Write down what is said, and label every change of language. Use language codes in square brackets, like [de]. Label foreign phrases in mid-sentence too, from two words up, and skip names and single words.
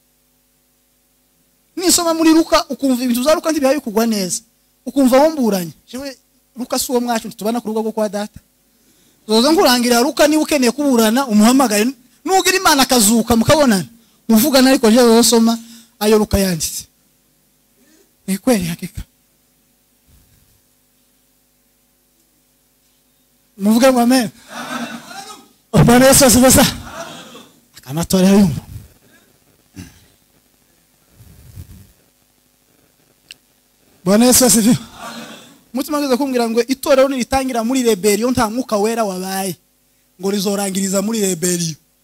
[rn] nisoma muri Luka ukumva ibintu za Luka ntibihaye kugwa neza ukumva womburanye jewe Luka suwo mwacu tubana ku rugo rwo kwa data zoza nkurangira Luka ni ukeneye kuburana umuhamagaye nugira Imana kazuka mukabonana muvugana ariko je zosoma ayo Luka yanditse [sw] ni kweli hakika [rn] muvuge ngo amen [sw] Bwana Yesu asifiwe [rn] amatora yumva [sw] Bwana Yesu asifiwe [rn] mutima ngeze kumbwira ngo itorero niritangira muri rebellion nta mwuka wera wabaye ngo rizorangiriza muri rebellion